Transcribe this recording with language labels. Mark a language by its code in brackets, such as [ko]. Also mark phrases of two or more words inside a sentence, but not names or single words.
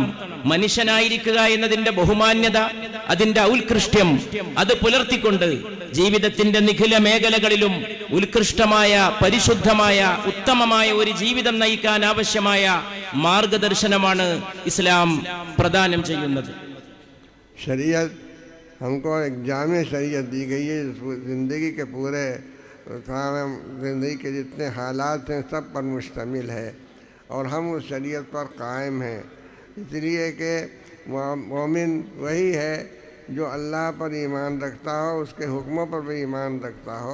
[ml] മനുഷ്യനായിരിക്കുക എന്നതിന്റെ ബഹുമാന്യത, അതിന്റെ ഔത്കൃഷ്ട്യം അത് പുലർത്തിക്കൊണ്ട് ജീവിതത്തിന്റെ നിഖില മേഖലകളിലും ഉത്കൃഷ്ടമായ, പരിശുദ്ധമായ, ഉത്തമമായ ഒരു ജീവിതം നയിക്കാൻ ആവശ്യമായ മാർഗദർശനമാണ് ഇസ്ലാം പ്രദാനം ചെയ്യുന്നത്. [ur] شریعت ہم کو ایک جامع شریعت دی گئی ہے، زندگی کے پورے زندگی کے جتنے حالات ہیں سب پر مشتمل ہے اور ہم اس شریعت پر قائم ہیں. اس لیے کہ مومن وہی ہے جو اللہ پر ایمان رکھتا ہو، اس کے حکموں پر بھی ایمان رکھتا ہو.